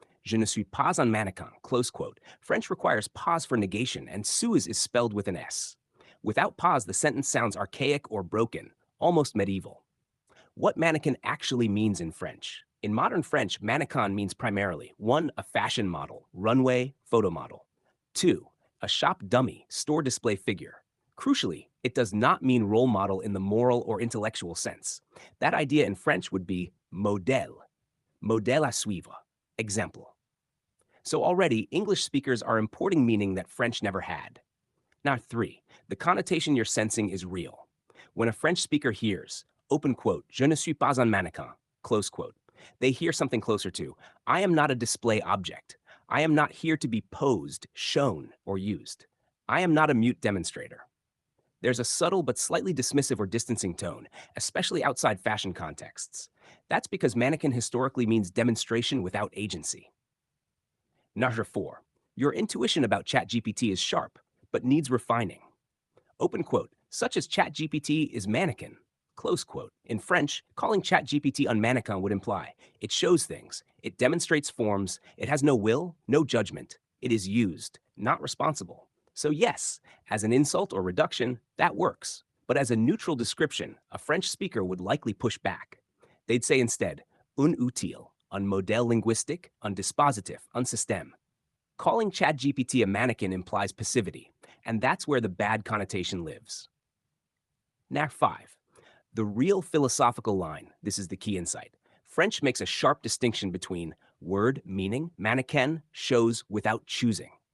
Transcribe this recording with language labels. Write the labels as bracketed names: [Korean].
[French] Je ne suis pas un mannequin, [English] close quote. French requires pause for negation, and suis is spelled with an S. Without pause, the sentence sounds archaic or broken, almost medieval. What mannequin actually means in French? In modern French, mannequin means primarily 1. A fashion model, runway, photo model. 2. A shop dummy, store display figure. Crucially, it does not mean role model in the moral or intellectual sense. That idea in French would be [French] modèle, modèle à suivre, exemple. [English] So already, English speakers are importing meaning that French never had. Now 3, the connotation you're sensing is real. When a French speaker hears, open quote, [French] je ne suis pas un mannequin, [English] close quote, they hear something closer to, I am not a display object. I am not here to be posed, shown, or used. I am not a mute demonstrator. There's a subtle but slightly dismissive or distancing tone, especially outside fashion contexts. That's because mannequin historically means demonstration without agency. Number 4, your intuition about ChatGPT is sharp, but needs refining. Open quote, such as ChatGPT is mannequin, close quote. In French, calling ChatGPT un mannequin would imply it shows things, it demonstrates forms, it has no will, no judgment, it is used, not responsible. So yes, as an insult or reduction, that works. But as a neutral description, a French speaker would likely push back. They'd say instead, [French] un utile, un modèle linguistique, un dispositif, un système. [English] Calling ChatGPT a mannequin implies passivity, and that's where the bad connotation lives. Now 5. The real philosophical line, this is the key insight. French makes a sharp distinction between word meaning, mannequin shows without choosing.